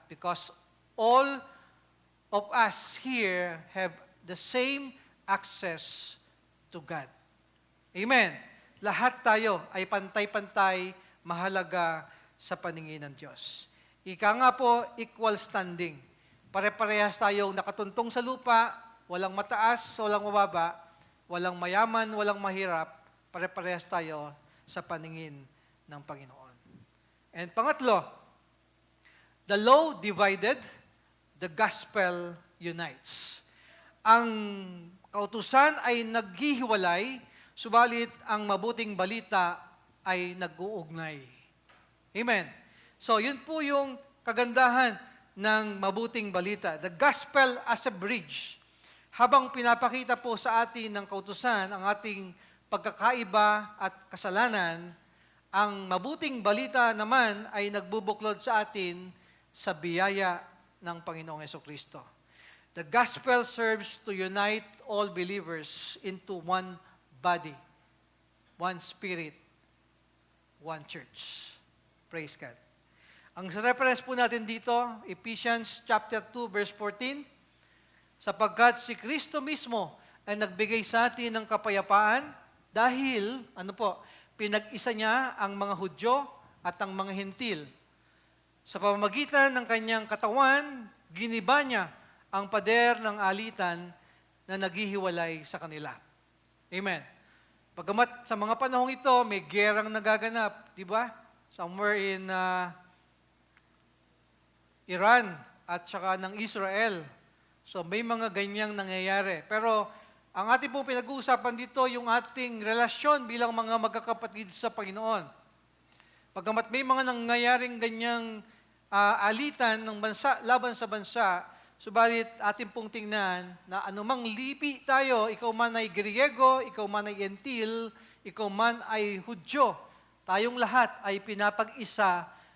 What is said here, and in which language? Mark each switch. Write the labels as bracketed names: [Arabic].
[English] Because all of us here have the same access to God. Amen. [Filipino] Lahat tayo ay pantay-pantay, mahalaga sa paningin ng Diyos. Ika nga po, [English] equal standing. [Filipino] Pare-parehas tayong nakatuntong sa lupa, walang mataas, walang mababa, walang mayaman, walang mahirap, pare-parehas tayo sa paningin ng Panginoon. [English] And [Filipino] pangatlo, [English] the law divided, the gospel unites. [Filipino] Ang kautusan ay naghihiwalay, subalit ang mabuting balita ay nag-uugnay. Amen. So, yun po yung kagandahan ng mabuting balita. [English] The gospel as a bridge. [Filipino] Habang pinapakita po sa atin ng kautusan ang ating pagkakaiba at kasalanan, ang mabuting balita naman ay nagbubuklod sa atin sa biyaya ng Panginoong Jesucristo. [English] The gospel serves to unite all believers into one body, one spirit, one church. Praise God. [Filipino] Ang reference po natin dito, Ephesians chapter 2, verse 14, sapagkat si Kristo mismo ay nagbigay sa atin ng kapayapaan dahil, pinag-isa niya ang mga Hudyo at ang mga Hentil. Sa pamamagitan ng kanyang katawan, giniba niya ang pader ng alitan na naghihiwalay sa kanila. Amen. Pagamat sa mga panahong ito, may gerang nagaganap, di ba? [English] Somewhere in Iran [Filipino] at saka ng [English] Israel. [Filipino] So may mga ganyang nangyayari. Pero ang ating pong pinag-uusapan dito, yung ating relasyon bilang mga magkakapatid sa Panginoon. Pagamat may mga nangyayaring ganyang alitan ng bansa, laban sa bansa, subalit ating pong tingnan na anumang lipi tayo, ikaw man ay Griego, ikaw man ay Hentil, ikaw man ay Hudyo, tayong lahat ay pinapag-isa